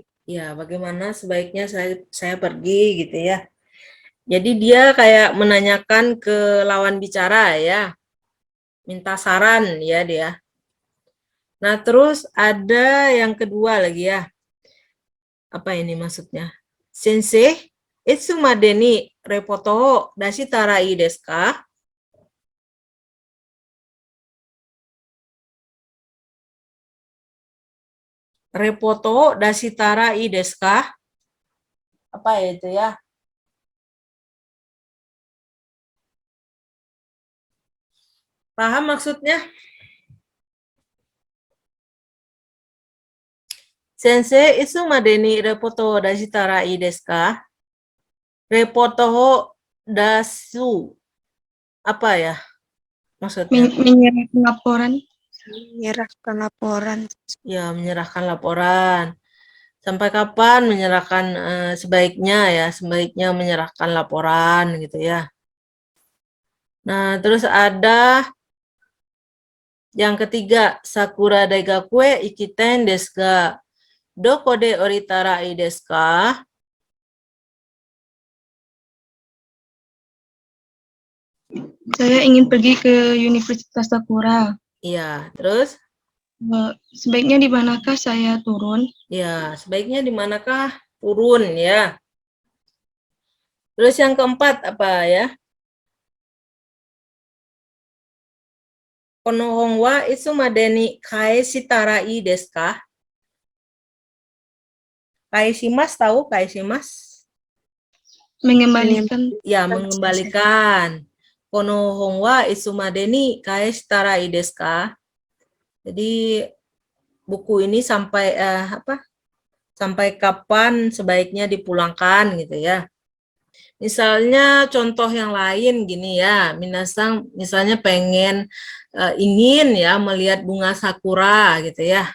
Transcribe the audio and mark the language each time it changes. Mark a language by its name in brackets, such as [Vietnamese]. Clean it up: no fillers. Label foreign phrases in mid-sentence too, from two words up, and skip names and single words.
[Indonesian] ya, bagaimana sebaiknya saya pergi gitu ya. Jadi dia kayak menanyakan ke lawan bicara ya, minta saran ya dia. Nah, terus ada yang kedua lagi ya. Apa ini maksudnya? [Japanese] 先生、いつまでにレポートを出したらいいですか? レポートを出したらいいですか? [Indonesian] Apa ya itu ya? Paham maksudnya? [Japanese] 先生、いつまでにレポートを出したらいいですか? レポートを出す. [Indonesian] Apa ya maksudnya? Menyerahkan laporan. Menyerahkan laporan. Ya, menyerahkan laporan. Sampai kapan menyerahkan sebaiknya ya, sebaiknya menyerahkan laporan gitu ya. Nah, terus ada yang ketiga, [Japanese] さくら大学へ行きたいですが、どこで降りたらいいですか? [Indonesian] Saya ingin pergi ke Universitas Sakura. Iya, terus? Sebaiknya di manakah saya turun? Ya, sebaiknya di manakah turun ya. Terus yang keempat apa ya? [Japanese] この本はいつまでに返したらいいですか? [Indonesian] Kaeshimasu tahu kaeshimasu? Mengembalikan. Ya, mengembalikan. [Japanese] この本はいつまでに返したらいいですか? [Indonesian] Jadi buku ini sampai sampai kapan sebaiknya dipulangkan gitu ya. Misalnya contoh yang lain gini ya, minasang misalnya ingin ya melihat bunga sakura gitu ya.